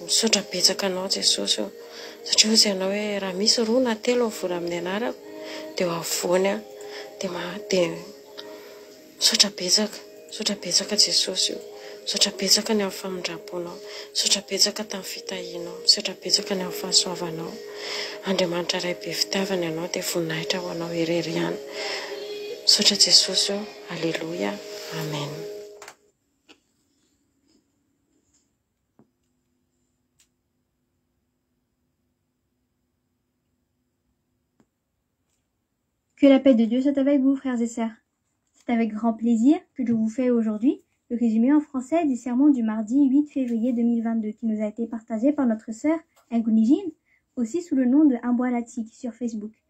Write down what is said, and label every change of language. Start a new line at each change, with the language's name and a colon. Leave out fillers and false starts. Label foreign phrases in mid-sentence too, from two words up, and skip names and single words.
Malagasy: misaotra betsaka anao Jesosy satria ozy ianao hoe raha misy roa na telo mivory amin'ny anarako dia eo afovoany dia misaotra betsaka Jesosy misaotra betsaka ny amin'ny famindraponao misaotra betsaka tamin'ny fitahianao misaotra betsaka ny amin'ny fahasoavanao Andriamanitra iray be fitiavana ianao dia voninahitra ho anao irery ihany misaotra Jesosy alleluia amen.
French: Que la paix de Dieu soit avec vous, frères et sœurs. C'est avec grand plaisir que je vous fais aujourd'hui le résumé en français du sermon du mardi 8 février 2022 qui nous a été partagé par notre sœur Engunijin, aussi sous le nom de Amboalatik sur Facebook.